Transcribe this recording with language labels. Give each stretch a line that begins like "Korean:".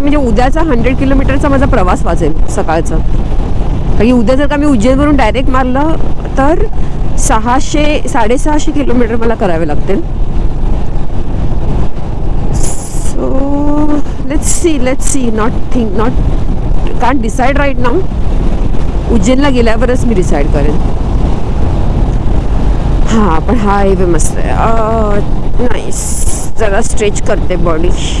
Marathi: म्हणजे उद्याचा 100 किलोमीटरचा माझा प्रवास वाचेल सकाळचा. कारण उद्या जर का मी उज्जैनवरून डायरेक्ट मारलं तर 600-650 किलोमीटर मला करावे लागतील.
English: So let's see not can't decide right now.
Marathi: उज्जैनला गेल्यावरच मी डिसाईड करेन. हां पण हा हायवे मस्त आहे. नाईस. जरा स्ट्रेच करते बॉडी.